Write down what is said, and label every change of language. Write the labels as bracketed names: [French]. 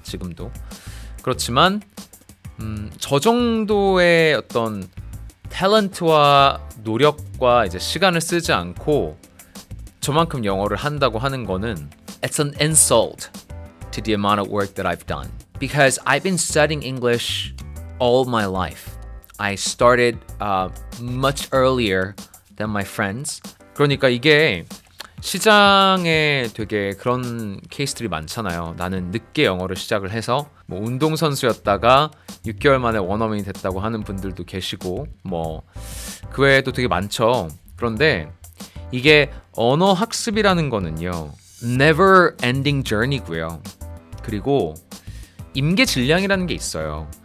[Korean] 지금도. 그렇지만 저 정도의 어떤 탤런트와 노력과 이제 시간을 쓰지 않고 저만큼 영어를 한다고 하는 거는 [English] It's an insult to the amount of work that I've done. Because I've been studying English all my life. I started much earlier than my friends. [Korean] 그러니까 이게 시장에 되게 그런 케이스들이 많잖아요. 나는 늦게 영어를 시작을 해서 뭐 운동선수였다가 6개월 만에 원어민이 됐다고 하는 분들도 계시고 뭐 그 외에도 되게 많죠. 그런데 이게 언어 학습이라는 거는요 [English] never ending journey [Korean] 고요. 그리고 임계 질량이라는 게 있어요.